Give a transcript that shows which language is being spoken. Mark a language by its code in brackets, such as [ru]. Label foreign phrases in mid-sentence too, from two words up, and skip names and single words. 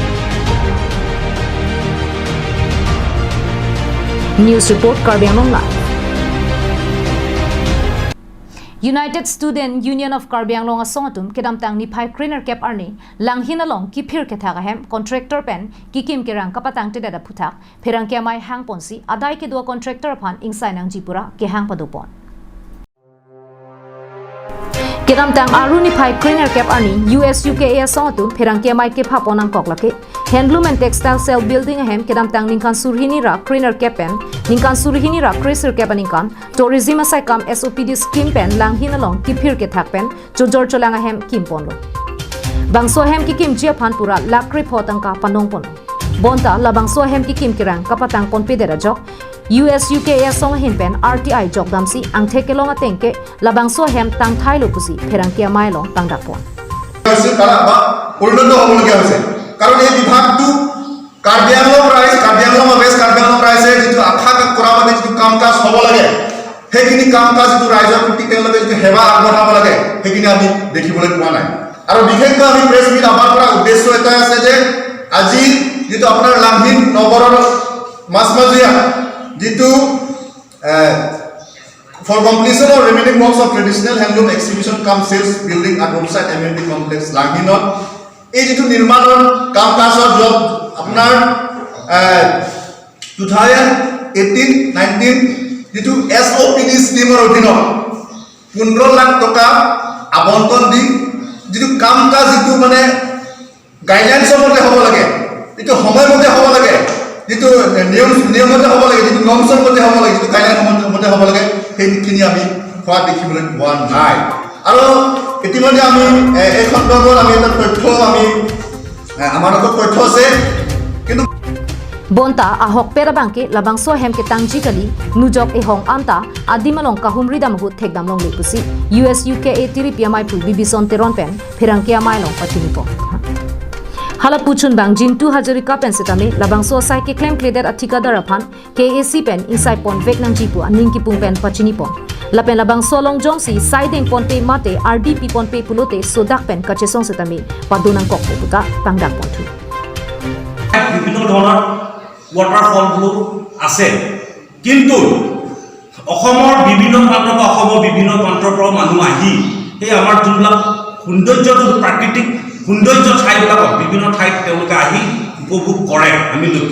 [en] News report [mjw] Karbi Anglong Live United Student Union of Karbi Anglong asongatum kedam tang ni phai cleaner cap arni langhin along ki phir ke thaga hem contractor pen ki kim ke rang kapatang te da phuthak pherang ke mai hang ponsi adai ke do contractor phan insai nang jipura ke hang padupon Kedam tang aruni phai cleaner cap arni US UK asongatum pherang ke mai ke pha ponang koklake [en] handloom and textile cell building [mjw] ahem kedam tang ningkan surhini ra cleaner cap pen ningkan surhini ra crazer cap ningkan tourism asai kam SOPD scheme pen langhin along ki phir ke thak pen chojor cholang ahem kim ponlo bangso hem ki kim jia phan pura lakri photang ka panong pon bonta labangso hem ki kim kirang kapatang pon pe dera jok US UK asong hin pen RTI jok damsi ang thekelong atengke labangso hem tang thailo pusi pherang kia mai long tang dakpon [as] পরিণত হবলগীয়া হৈছে কাৰণ এই বিভাগটো কাৰ্বি আংলং ৱেষ্ট কাৰ্বি আংলং ৰাইজে যিটো আশা কৰা মানে যিটো কাম কাজ হ'ব লাগে সেইখিনি কাম কাজ যিটো ৰাইজৰ প্ৰতি তেওঁলোকে যিটো সেৱা আগবঢ়াব লাগে সেইখিনি আমি দেখিবলৈ পোৱা নাই আৰু বিশেষকৈ আমি [en] press meet [as] আমাৰ পৰা উদ্দেশ্য এটা আছে যে আজি যিটো আপোনাৰ লামহিন নগৰৰ মাছমজিয়া যিটো [en] For completion of remaining works of traditional handloom exhibition cum sales building at roadside amenity complex Langhinot [as] এই যেটো নিৰ্মাণৰ কাম কাজৰ জব আপোনাৰ 2018-19 যেটো SOPD স্কিমৰ অধীনত 15 লাখ টকা আবণ্টন দি যেটো কাম কাজ যেটো মানে গাইডলাইনছৰ মতে হ'ব লাগে যেটো সময়মতে হ'ব লাগে যেটো নিয়মমতে হ'ব লাগে যেটো নৰ্মছৰ মতে হ'ব লাগে যেটো গাইডলাইনৰ মতে হ'ব লাগে সেইখিনি আমি খোৱা দেখিবলৈ পোৱা নাই আৰু ইতিমধ্যে আমি এই সন্দৰ্ভত আমি এটা তথ্য আমি আমাৰ লগত তথ্য আছে কিন্তু [mjw] Bonta ahok pera bangke labangso hem ke tangji kali nujok e hong anta adimalong kahumri damhu thekdam long lepusi US UK a tiri PMI pu bibison teron pen pherang ke amai long patini po hala puchun bangjin 2000 ka pen setame labangso sai ke [en] claim cleared [mjw] athika daraphan KAC pen insai pon veknang ji pu aning ki pung pen pachini po lapen labangso long jongsi siding pon pe mate RDP pon pe pulote sodak pen kachesong setame padunang kok puka tangdak pon thu [as] বিভিন্ন ধৰণৰ ৱাটাৰফলবোৰ আছে কিন্তু অসমৰ বিভিন্ন প্ৰান্তৰ পৰা অসমৰ বিভিন্ন প্ৰান্তৰ পৰা মানুহ আহি এই আমাৰ যোনবিলাক সৌন্দৰ্য প্ৰাকৃতিক সৌন্দৰ্য ঠাইবিলাকত বিভিন্ন ঠাইত তেওঁলোকে আহি উপভোগ কৰে আমি লক্ষ্য